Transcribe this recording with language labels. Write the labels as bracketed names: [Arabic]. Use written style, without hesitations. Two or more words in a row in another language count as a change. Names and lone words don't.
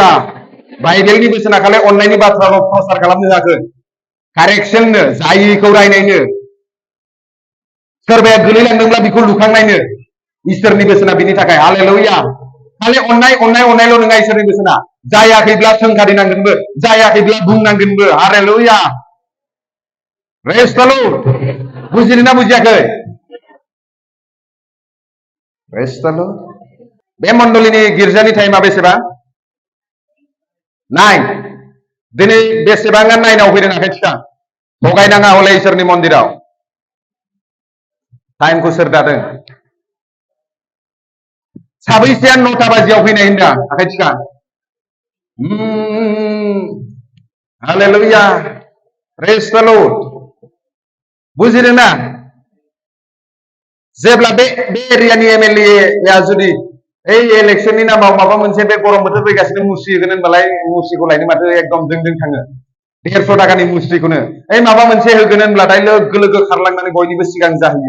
[Bodo] बाइबेलनि बोसोना खालि अननायनि बाथ्राल' प्रसार खालामनो होआखै, कारेक्सननो, जायिखौ रायनायनो, सोरबाया गोलैलांदोंब्ला बेखौ लुखांनायनो इसोरनि बोसोना बिनि थाखाय हालेलुया। खालि अननाय अननाय अननायल' नङा इसोरनि बोसोना, जायाखैब्ला सोंखारिनांगोनबो, जायाखैब्ला बुंनांगोनबो हालेलुया, [English] praise the Lord. [Bodo] बुजिदोंना बुजियाखै? [English] praise the Lord. [Bodo] बे मण्डलीनि गिर्जानि टाइमा बेसेबां? 9। दिनै बेसेबाङा 9आव फैदों आखाइ थिखां। थगायनाङा हले इसोरनि मन्दिराव। टाइमखौ सोर दादों? साबैसेया 9टा बाजियाव फैनाय होनदों आखाइ थिखां। हालेलुया, [English] praise the Lord. [Bodo] बुजिदोंना? जेब्ला बे एरियानि एमएलए जुदि इलेक्शननि नामाव माबा मोनसे बे गरम बोथोर फैगासिनो मुस्रि होगोन होनबालाय मुस्रिखौ लायनो माथो एकदम दों थाङो, 150 टाकानि मुस्रिखौनो माबा मोनसे होगोन होनब्लाथाय लोगो लोगो खारलांनानै बयनिबो सिगां जाहैयो।